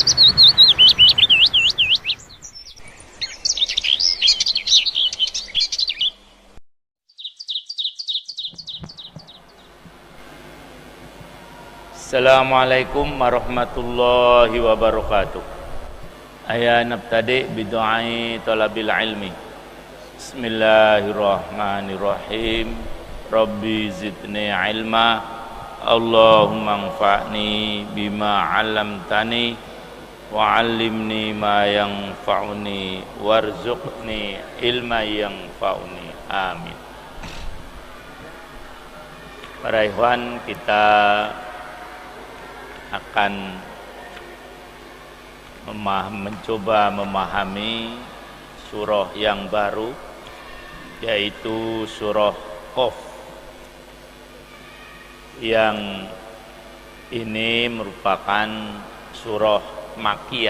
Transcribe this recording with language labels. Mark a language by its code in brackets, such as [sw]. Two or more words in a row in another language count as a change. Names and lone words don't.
[ar] السلام عليكم ورحمة الله وبركاته. Aya نبتدي بدعاء طلب العلم. بسم الله الرحمن الرحيم. رب زدني علما. اللهم انفعني بما علمتني وعلمني ما ينفعني وارزقني علما ينفعني. Amin. [id] Para ikhwan, kita akan mencoba memahami surah yang baru, yaitu surah Qaf, yang ini merupakan surah Makkiyah.